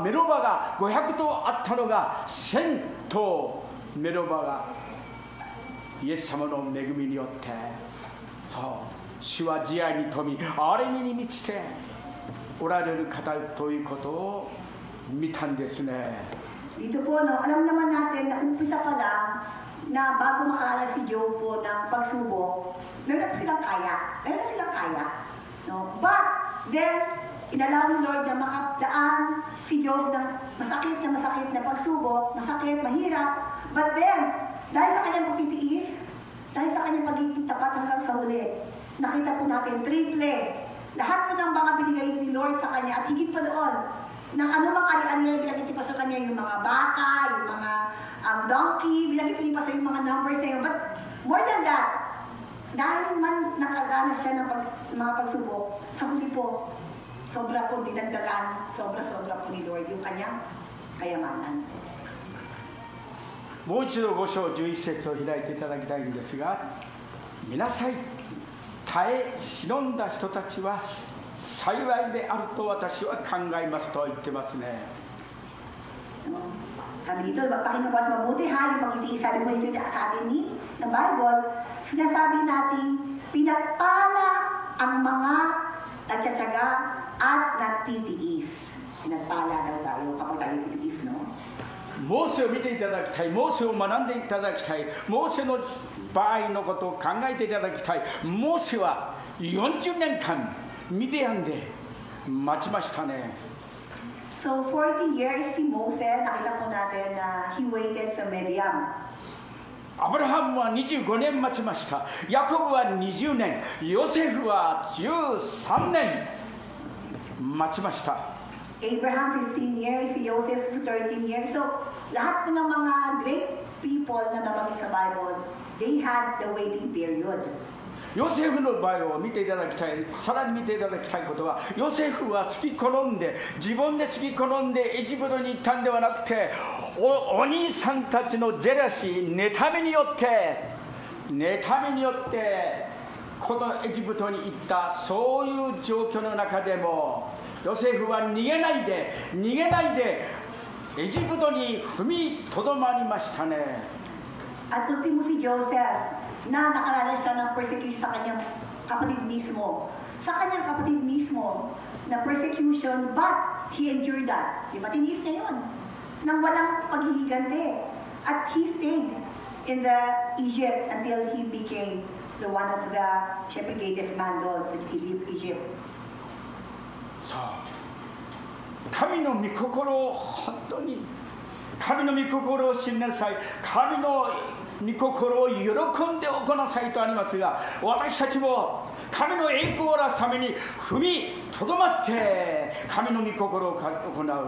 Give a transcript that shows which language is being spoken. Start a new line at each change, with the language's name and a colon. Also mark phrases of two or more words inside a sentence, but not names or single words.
Japanese: メロバが500頭あったのが1000頭。メロバがイエス様の恵みによって、そう主は慈愛に富み憐れみに満ちておられる方ということを見たんですね。
Filipino: Dito po, no, alam naman natin na umpisa pa lang na bago makaranas si Job po ng pagsubok, meron na silang kaya. No?
English: But then,
Filipino: inalaw ni Lord na makapdaan si Job ng masakit na pagsubok, masakit, mahirap.
English: But then,
Filipino: dahil sa kanyang pagtitiis, dahil sa kanyang pagiging tapat hanggang sa huli, nakita po natin, triple. Lahat po ng mga binigay ni Lord sa kanya at higit pa doon, ng anumang ari-ari ay binagiti pa sa kanya yung mga baka, yung mga donkey, binagiti pa sa yung mga numbers na yun.
English: But more than that,
Filipino: dahil man nakaranas siya ng mga pagsubok, sa huli po, sobra po dinagdagan, sobra-sobra po ni Lord yung kanyang kayamanan.
Japanese: もう一度5章11節を開いていただきたいんですが、見なさい、耐え忍んだ人たちは幸いであると私は考えますと言ってますね。
Filipino: Sabi dito, pakinggan po at mabuti ha, yung pag-itiis, sabi mo ito sa atin ng Bible, sinasabi natin, pinagpala ang mga nagtsatsaga at nagtitiis. Pinagpala daw tayo kapag tayo titiis, no?
Japanese: モーセを見ていただきたい、モーセを学んでいただきたい、モーセの場合のことを考えていただきたい。モーセは40年間ミディアンで待ちましたね。
Filipino: So 40 years si Moses, nakita po natin na
English: he waited
Filipino: sa Midian.
Japanese: アブラハムは25年待ちました。ヤコブは20年、ヨセフは13年待ちました。
Filipino: Abraham 15 years, si Joseph 13 years. So lahat po ng mga
English: great people
Filipino: na nabanggit sa Bible,
English: they had the waiting period.
Japanese: ヨセフの場合を見ていただきたい、さらに見ていただきたいことは、ヨセフは好き好んで、自分で好き好んでエジプトに行ったんではなくて、お兄さんたちのジェラシー、妬みによって、このエジプトに行った、そういう状況の中でも、ヨセフは逃げないで、 エジプトに踏みとどまりましたね。
Filipino: At ultimo si Joseph na nakaranas siya ng persecution sa kanyang kapatid mismo. Sa kanyang kapatid mismo na persecution,
English: but he endured that.
Filipino: Diba? Tiniis niya yun. Nang walang paghihigante.
English: At he stayed in the Egypt until he became the one of the greatest man
Filipino: doon sa
English: Egypt.
Japanese: さあ、神の御心を本当に神の御心を信なさい、神の御心を喜んで行なさいとありますが、私たちも神の栄光をなすために踏みとどまって神の御心を行う。